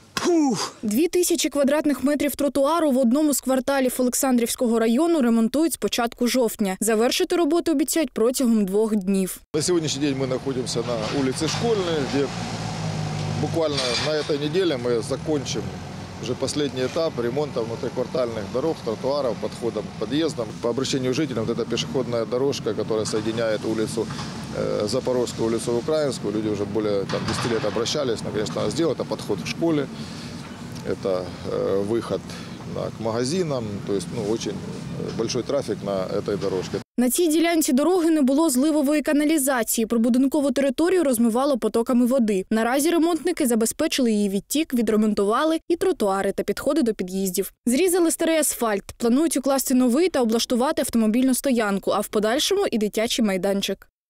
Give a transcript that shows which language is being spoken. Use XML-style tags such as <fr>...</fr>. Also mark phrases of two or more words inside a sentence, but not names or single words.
<uk>2000 квадратних метрів тротуару в одному з кварталів Олександрівського району ремонтують з початку жовтня. Завершити роботу обіцяють протягом 2 днів. На сьогоднішній день ми знаходимося на вулиці Школьній, де буквально на цій неділі ми закінчимо уже</uk> <ru>последний этап ремонта внутриквартальных дорог, тротуаров, подходом к подъездам. По обращению жителям, вот эта пешеходная дорожка, которая соединяет улицу Запорожскую, улицу Украинскую, люди уже более 10 лет обращались, наконец-то надо сделать. Это подход к школе, это выход к магазинам, то есть очень большой трафик на этой дорожке.</ru> <uk>На цій ділянці дороги не було зливової каналізації, прибудинкову територію розмивало потоками води. Наразі ремонтники забезпечили її відтік, відремонтували і тротуари та підходи до під'їздів. Зрізали старий асфальт, планують укласти новий та облаштувати автомобільну стоянку, а в подальшому і дитячий майданчик.</uk>